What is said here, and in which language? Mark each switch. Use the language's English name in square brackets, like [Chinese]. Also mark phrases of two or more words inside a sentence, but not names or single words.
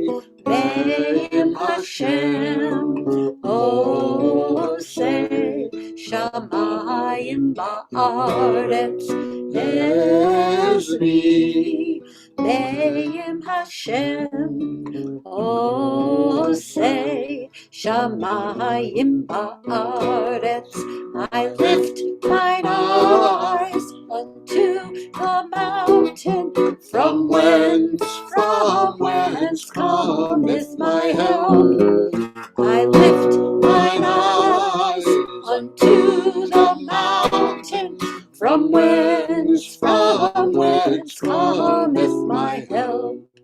[Hebrew] מעם השם עושה שמים וארץ עזרי. מעם השם עושה שמים וארץ. [English] I lift mine eyes unto the mountain, from whence cometh my help. I lift mine eyes unto the mountain, from whence cometh my help.